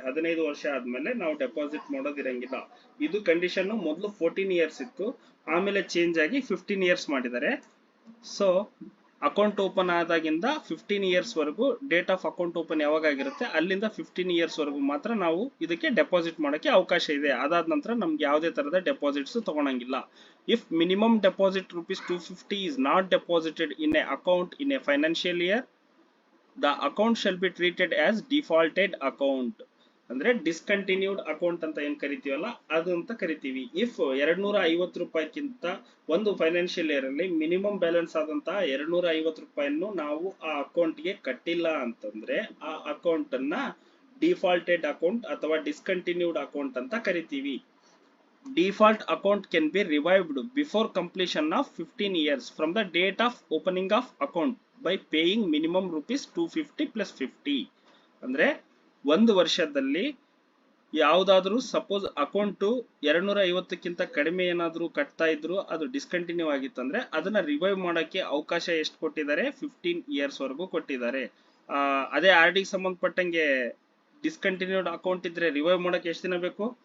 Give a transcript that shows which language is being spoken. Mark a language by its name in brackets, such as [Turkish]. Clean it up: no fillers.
[Kannada] 15 ವರ್ಷ ಆದ್ಮೇಲೆ ನಾವು ಡೆಪಾಸಿಟ್ ಮಾಡೋದಿರಂಗಿಲ್ಲ. ಇದು ಕಂಡೀಷನ್ ಮೊದಲು 14 ಇಯರ್ಸ್ ಇತ್ತು, ಆಮೇಲೆ ಚೇಂಜ್ ಆಗಿ 15 ಇಯರ್ಸ್ ಮಾಡಿದ್ದಾರೆ. ಸೊ ಅಕೌಂಟ್ ಓಪನ್ ಆದಾಗಿಂದ 15 ಇಯರ್ಸ್ ವರೆಗೂ ಡೇಟ್ ಆಫ್ ಅಕೌಂಟ್ ಓಪನ್ ಯಾವಾಗ ಆಗಿರುತ್ತೆ ಅಲ್ಲಿಂದ 15 ಇಯರ್ಸ್ ವರೆಗೂ ಮಾತ್ರ ನಾವು ಇದಕ್ಕೆ ಡೆಪಾಸಿಟ್ ಮಾಡೋಕೆ ಅವಕಾಶ ಇದೆ. ಅದಾದ ನಂತರ ನಮ್ಗೆ ಯಾವುದೇ ತರಹದ deposits ತಗೊಳಂಗಿಲ್ಲ. [English] If minimum deposit rupees 250 is not deposited in a account in a financial year, the account shall be treated as defaulted account. [Kannada] ಅಂದ್ರೆ ಡಿಸ್ಕಂಟಿನ್ಯೂಡ್ ಅಕೌಂಟ್ ಅಂತ ಏನ್ ಕರಿತೀವಲ್ಲ ಅದು ಅಂತ ಕರಿತೀವಿ. ಇಫ್ 250 ರೂಪಾಯಿಗಿಂತ ಒಂದು ಫೈನಾನ್ಷಿಯಲ್ ಇಯರ್ ಅಲ್ಲಿ ಮಿನಿಮಮ್ ಬ್ಯಾಲೆನ್ಸ್ ಆದಂತ 250 ರೂಪಾಯಿಯನ್ನು ನಾವು ಆ ಅಕೌಂಟ್ ಗೆ ಕಟ್ಟಿಲ್ಲ ಅಂತಂದ್ರೆ ಆ ಅಕೌಂಟ್ ಅನ್ನ ಡಿಫಾಲ್ಟೆಡ್ ಅಕೌಂಟ್ ಅಥವಾ ಡಿಸ್ಕಂಟಿನ್ಯೂಡ್ ಅಕೌಂಟ್ ಅಂತ ಕರಿತೀವಿ. [English] Default account can be revived before completion of 15 years from the date of opening of account by paying minimum rupees 250 plus 50. [Kannada] ಅಂದ್ರೆ ಒಂದು ವರ್ಷದಲ್ಲಿ ಯಾವುದಾದ್ರೂ ಸಪೋಸ್ ಅಕೌಂಟು 250ಕ್ಕಿಂತ ಕಡಿಮೆ ಏನಾದರೂ ಕಟ್ತಾ ಇದ್ರು ಅದು ಡಿಸ್ಕಂಟಿನ್ಯೂ ಆಗಿತ್ತಂದ್ರೆ ಅದನ್ನ ರಿವೈವ್ ಮಾಡೋಕ್ಕೆ ಅವಕಾಶ ಎಷ್ಟು ಕೊಟ್ಟಿದ್ದಾರೆ, 15 ಇಯರ್ಸ್ ವರೆಗೂ ಕೊಟ್ಟಿದ್ದಾರೆ. ಅದೇ ಆರ್ ಡಿ ಸಂಬಂಧಪಟ್ಟಂಗೆ ಡಿಸ್ಕಂಟಿನ್ಯೂಡ್ ಅಕೌಂಟ್ ಇದ್ರೆ ರಿವೈವ್ ಮಾಡೋಕ್ಕೆ ಎಷ್ಟು ದಿನ ಬೇಕು?